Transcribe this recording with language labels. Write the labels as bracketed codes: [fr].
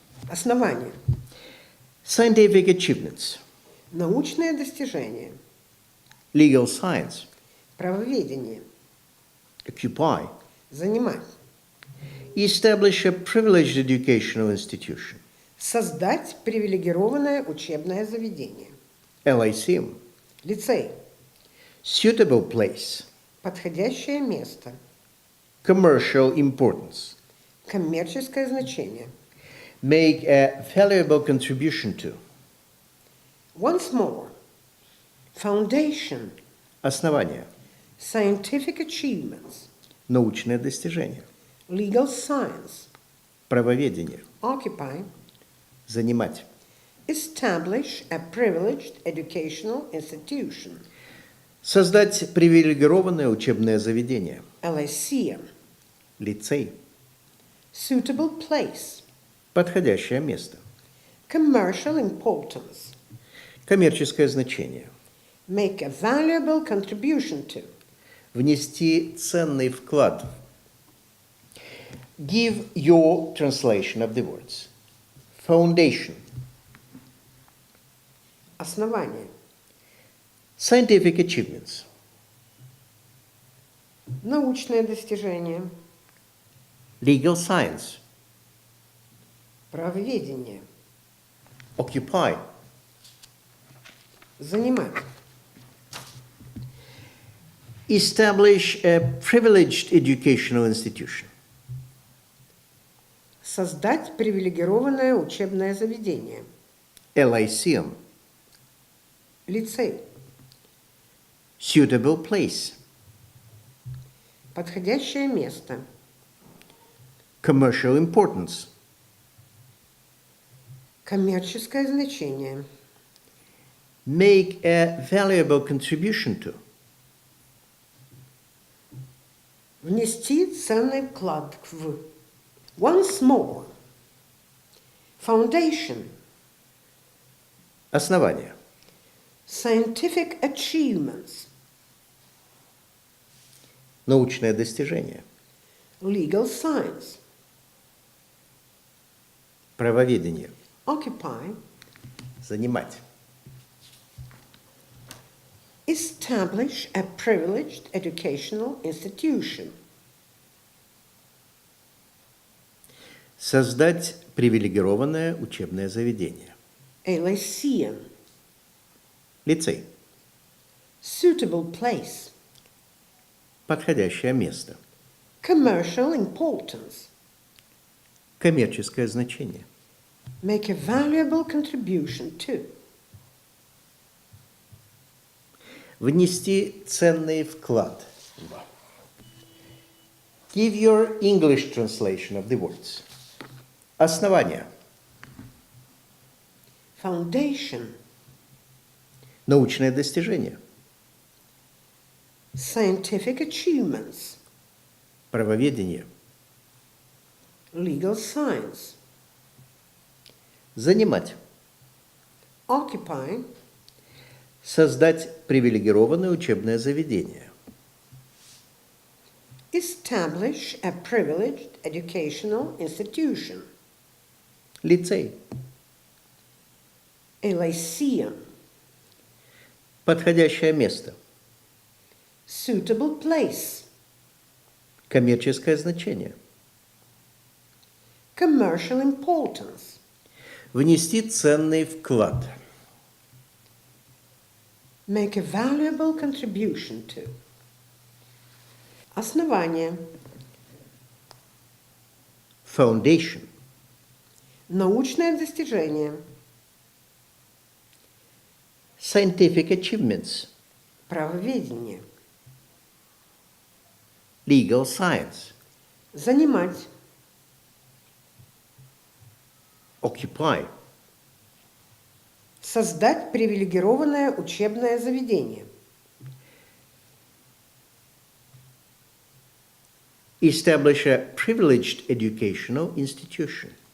[ru] Основание. [en] scientific achievements, [ru] Научное достижение. [en] legal science, [ru] Правоведение. [en] occupy, [ru] Занимать. [en] establish a privileged educational institution, [ru] Создать привилегированное учебное заведение. [en] a lyceum, [ru] Лицей. [en] suitable place, [ru] Подходящее место. [en] commercial importance, [ru] Коммерческое значение. [en] make a valuable contribution to. Once more. Foundation. [ru] Основание, [en] Scientific achievements. [ru] научное достижение, [en] Legal science. [ru] правоведение, [en] Occupy. [ru] занимать, [en] Establish a privileged educational institution. [ru] создать привилегированное учебное заведение, [en] A lyceum. [ru] лицей, [en] Suitable place. [ru] подходящее место, [en] Commercial importance. [ru] коммерческое значение, [en] Make a valuable contribution to. [ru] внести ценный вклад. [en] Give your translation of the words. Foundation, [ru] Основание. [en] scientific achievements, [ru] Научное достижение. [en] legal science, [ru] Правоведение. [en] occupy, [ru] Занимать. [en] Establish a privileged educational institution. [ru] Создать привилегированное учебное заведение. [en] A lyceum. [ru] Лицей. [en] Suitable place. [ru] Подходящее место. [en] Commercial importance. [ru] Коммерческое значение. [en] Make a valuable contribution to. [ru] Внести ценный вклад в. [en] Once more. Foundation. [ru] Основание. [en] Scientific achievements. [ru] Научное достижение. [en] Legal science. [ru] Правоведение. [en] Occupy. [ru] Занимать. [en] Establish a privileged educational institution. [ru] Создать привилегированное учебное заведение. [en] A lyceum. [ru] Лицей. [en] Suitable place. [ru] Подходящее место. [en] Commercial importance. [ru] Коммерческое значение. [en] Make a valuable contribution to. [ru] Внести ценный вклад. [en] Give your English translation of the words. [ru] Основание. [en] Foundation. [ru] Научное достижение. [en] Scientific achievements. [ru] Правоведение. [en] Legal science. [ru] Занимать. [en] Occupy. [ru] Создать привилегированное учебное заведение. [en] Establish a privileged educational institution. [ru] Лицей. [en] A lyceum. [ru] Подходящее место. [en] Suitable place. [ru] Коммерческое значение. [en] Commercial importance. [ru] Внести ценный вклад. [en] Make a valuable contribution to. [ru] Основание. [en] Foundation. [ru] Научное достижение. [en] Scientific achievements. [ru] Правоведение. [en] Legal science. [ru] Занимать. [en] Occupy. [ru] Создать привилегированное учебное заведение. [en] Establish a privileged educational institution.